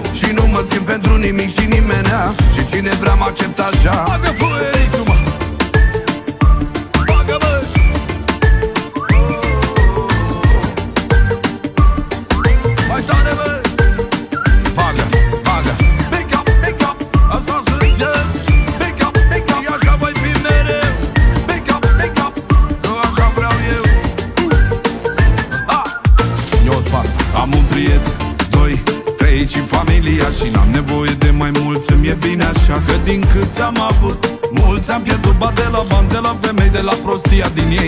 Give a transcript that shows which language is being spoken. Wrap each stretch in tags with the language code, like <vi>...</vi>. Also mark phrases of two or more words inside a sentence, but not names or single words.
<ro>Și nu mă schimb pentru nimic și nimenea, și cine vrea mă acceptă așa. Bagă fuerițul, mă! Bagă, mă! Mai tare, mă! Bagă, bagă!</ro> <en>Pick up, pick up!</en> <ro>Asta sunt eu!</ro> <en>Pick up, pick up!</en> <ro>Și așa voi fi mereu!</ro> <en>Pick up, pick up!</en> <ro>Că așa vreau eu! Eu spas! Am un prieten, doi, trei și familia, și n-am nevoie de mai mult, să-mi e bine așa. Că din câți am avut, mulți am pierdut, ba de la bani, de la femei, de la prostia din ei.</ro>